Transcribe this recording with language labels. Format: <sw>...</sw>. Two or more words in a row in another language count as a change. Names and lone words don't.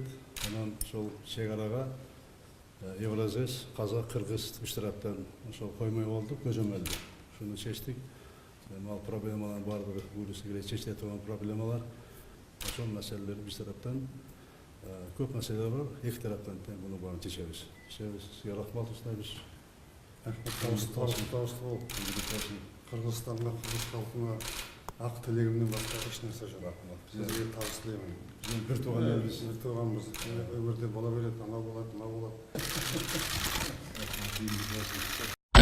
<ky>Анан ошол чек-арага Евразес, Казак, Кыргыз үч тараптан ошол коймой болдук, көзөмөлдү. Ошону чечтик. Ал проблемалардын баардыгы буюрса келе чечиле турган проблемалар. Ошол маселелер биз тараптан көп маселелер бар. Эки тараптан буну баарын чечебиз. Сизге рахмат Нурсултан.</ky> <kk>Қырғызстанға, қырғыз халқына ақ тілегімнен басқа еш нәрсе жоқ. Сізге табыс тілеймін. Бір туған елбіз. Бір туғанбыз. Өмірде бола береді, анау болады, мынау болады.</kk>